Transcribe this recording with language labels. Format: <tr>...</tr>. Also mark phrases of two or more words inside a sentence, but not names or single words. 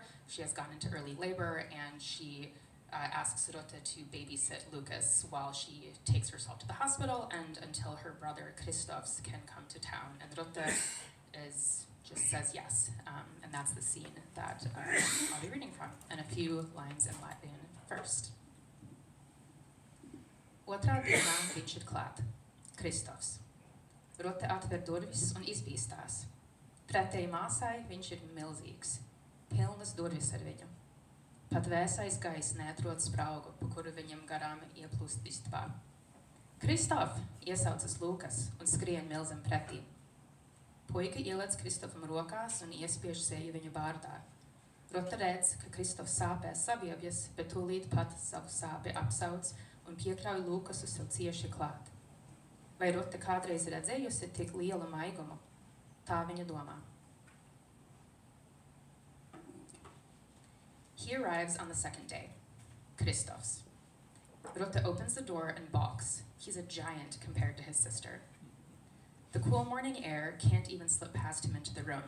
<en>She has gone into early labor, and she asks Rotte to babysit Lucas while she takes herself to the hospital and until her brother Kristofs can come to town. And Rotte just says yes. And that's the scene that I'll be reading from. And a few lines in Latvian first.</en> <lv>Otrā dienā viņš ir klāt. Kristofs. Rote atver durvis un izbīstās. Pretēji māsai viņš ir milzīgs. Pilnas durvis ar viņu. Pat vēsais gaiss neatrod spraugu, pa kuru viņam garām ieplūst istabā. Kristof! Iesaucas Lūkas un skrien milzam pretī. Puika ielec Kristofam rokās un iespiež seju viņa bārdā. Rota redz, ka Kristofs sāpē saviebjas, bet tūlīt pat savu sāpi apsauc un piekļauj Lūkasu sev cieši klāt. Vai Rota kādreiz redzējusi tik lielu maigumu? Tā viņa domā.</lv> <en>He arrives on the second day. Kristofs. Rota opens the door and balks. He's a giant compared to his sister. The cool morning air can't even slip past him into the room.</en>